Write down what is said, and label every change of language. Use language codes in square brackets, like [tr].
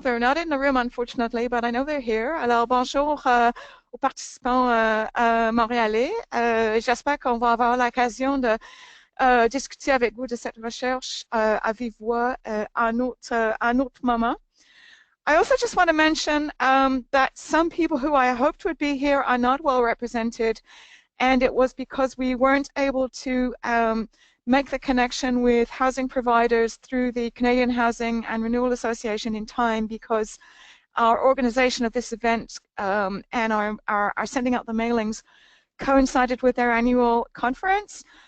[en] They're not in the room, unfortunately, but I know they're here. [fr] Alors, bonjour aux participants montréalais. J'espère qu'on va avoir l'occasion de discuter avec vous de cette recherche à vive voix à un autre moment. [en] I also just want to mention that some people who I hoped would be here are not well represented, and it was because we weren't able to make the connection with housing providers through the Canadian Housing and Renewal Association in time, because our organization of this event and our sending out the mailings coincided with their annual conference.